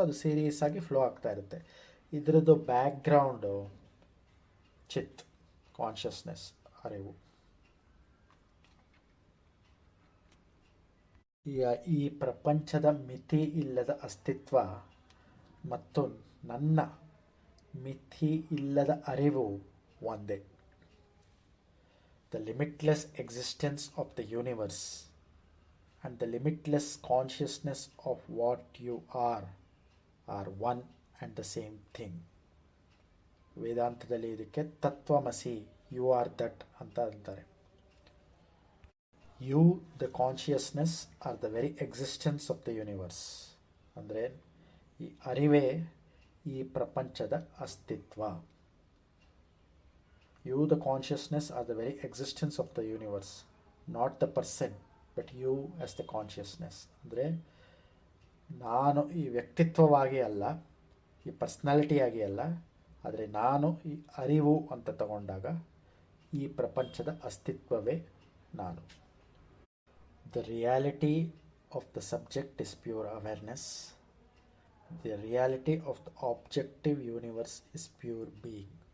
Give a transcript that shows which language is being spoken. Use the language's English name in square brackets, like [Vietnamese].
[Kannada] ಅದು ಸೀರೀಸ್ ಆಗಿ ಫ್ಲೋ ಆಗ್ತಾ ಇರುತ್ತೆ. ಇದರದ್ದು ಬ್ಯಾಕ್ಗ್ರೌಂಡು ಚಿತ್, ಕಾನ್ಷಿಯಸ್ನೆಸ್, ಅರಿವು. ಈಗ ಈ ಪ್ರಪಂಚದ ಮಿತಿ ಇಲ್ಲದ ಅಸ್ತಿತ್ವ ಮತ್ತು ನನ್ನ ಮಿತಿ ಇಲ್ಲದ ಅರಿವು ಒಂದೇ. [English] The limitless existence of the universe and the limitless consciousness of what you are one and the same thing. [Kannada] ವೇದಾಂತದಲ್ಲಿ ಇದಕ್ಕೆ ತತ್ವಮಸಿ, [English] you are that [Kannada] ಅಂತ ಅಂತಾರೆ. [English] You, the consciousness, are the very existence of the universe. [Kannada] ಅಂದರೆ ಈ ಅರಿವೇ ಈ ಪ್ರಪಂಚದ ಅಸ್ತಿತ್ವ. [English] You, the consciousness, are the very existence of the universe, not the person, but you as the consciousness. [Kannada] ಅಂದರೆ ನಾನು ಈ ವ್ಯಕ್ತಿತ್ವವಾಗಿ ಅಲ್ಲ, ಈ ಪರ್ಸ್ನಾಲಿಟಿಯಾಗಿ ಅಲ್ಲ, ಆದರೆ ನಾನು ಈ ಅರಿವು ಅಂತ ತಗೊಂಡಾಗ ಈ ಪ್ರಪಂಚದ ಅಸ್ತಿತ್ವವೇ ನಾನು. [English] The reality of the subject is pure awareness. The reality of the objective universe is pure being.